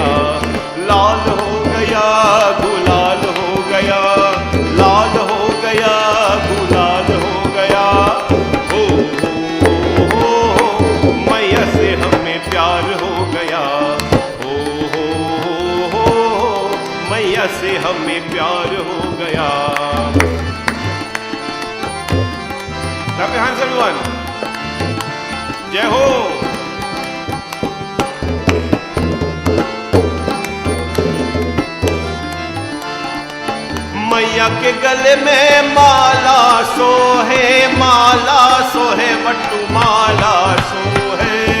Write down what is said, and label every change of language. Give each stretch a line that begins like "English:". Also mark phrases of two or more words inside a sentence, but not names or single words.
Hindi: लाल हो गया गुलाल हो गया, लाल हो गया गुलाल हो गया, हो मैया से हमें प्यार हो गया, हो मैया से हमें प्यार हो गया.
English: Clap your hands everyone.
Hindi: जय हो. मैया के गले में माला सोहे, माला सोहे बट्टू माला सोहे.